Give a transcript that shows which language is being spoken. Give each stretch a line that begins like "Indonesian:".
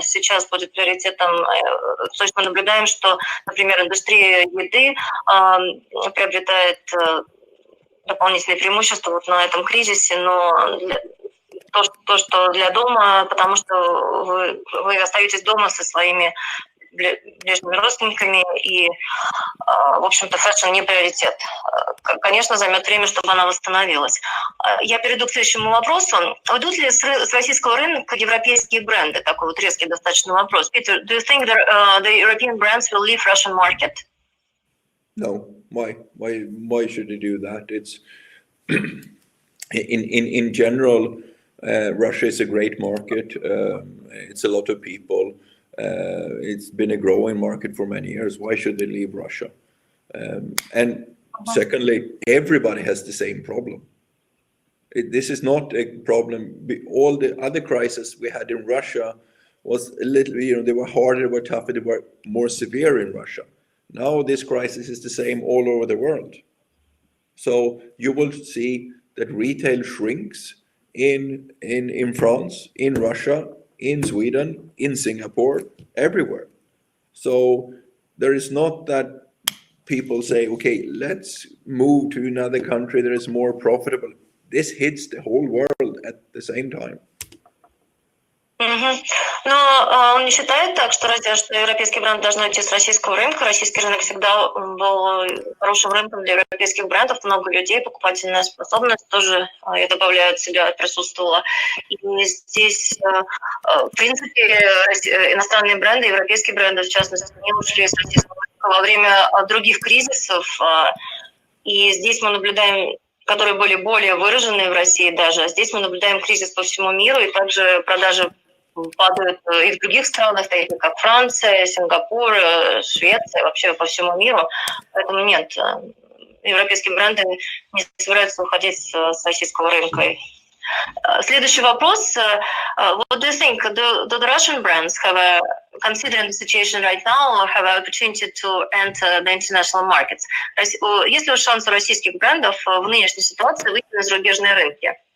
Russian: Сейчас будет приоритетом, то есть мы наблюдаем, что, например, индустрия еды приобретает дополнительные преимущества вот на этом кризисе, но то, что для дома, потому что вы остаетесь дома со своими ближними родственниками, и, в общем-то, фэшн не приоритет. Конечно, займет время, чтобы она восстановилась. Я перейду к следующему вопросу. Уйдут ли с российского рынка европейские бренды? Такой вот резкий достаточно вопрос.
English: Peter, do you think that the European brands will leave Russian market? No. Why should they do that? It's in general, Russia is a great market. It's a lot of people. It's been a growing market for many years. Why should they leave Russia? And secondly, everybody has the same problem. This is not a problem. All the other crises we had in Russia was a little, they were harder, they were tougher, they were more severe in Russia. Now this crisis is the same all over the world. So you will see that retail shrinks in France, in Russia, in Sweden, in Singapore, everywhere. So there is not that people say, okay, let's move to another country that is more profitable. This hits the whole world at the same time.
Russian: Но он не считает так, что европейский бренд должен уйти с российского рынка. Российский рынок всегда был хорошим рынком для европейских брендов. Много людей, покупательная способность тоже, я добавляю от себя, присутствовала. И здесь, в принципе, иностранные бренды, европейские бренды, в частности, не ушли с российского рынка во время других кризисов. И здесь мы наблюдаем, которые были более выраженные в России даже. Здесь мы наблюдаем кризис по всему миру, и также продажи падают и в других странах, таких как Франция, Сингапур, Швеция, вообще по всему миру. Поэтому нет, европейские бренды не собираются уходить с российского рынка. Следующий вопрос.
English: What do you think? Do the Russian brands have considering the situation right now, have an opportunity to enter the international markets?
Russian: Есть ли шанс у российских брендов в нынешней ситуации выйти на зарубежные рынки?